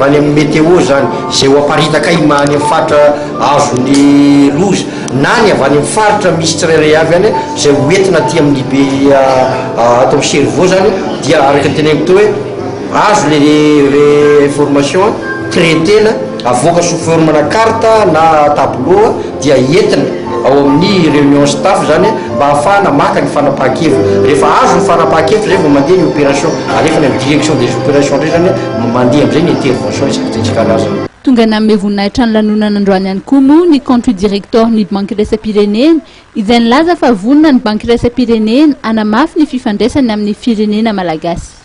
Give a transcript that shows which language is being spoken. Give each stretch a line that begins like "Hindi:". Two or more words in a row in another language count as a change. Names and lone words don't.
Malagasy: any amin'ny météo zany izay ho aparitaka any amin'ny faritra azon'ny loza na ny avy any amin'ny faritra misy tsirairay avy any izay hoentina aty amin'ny be atao amin'ny cerveau zany dia araka ny teneniko teo hoe azo
French: le information
Malagasy: traitena avoaka
French: sous forme
Malagasy: na carte na tableau dia entina ao amin'ny
French: réunion staff
Malagasy: zany mba ahafahana maka ny fanapahan-kevitra. Rehefa azo ny fanapahan-kevitra zay vao mandeha ny opération alefany amin'ny
French: direction des opérations
Malagasy: ndray zany mandeha amin'izay ny intervention isan-karazany. Tonga namme voninahitra ny lanonana androany ihany koa moa ny
French: compte directeur
Malagasy: ny banky iraisam-pirenena izay nilaza fa vonona ny banky iraisam-pirenena hanamafy ny fifandraisany amin'ny firenena malagasy.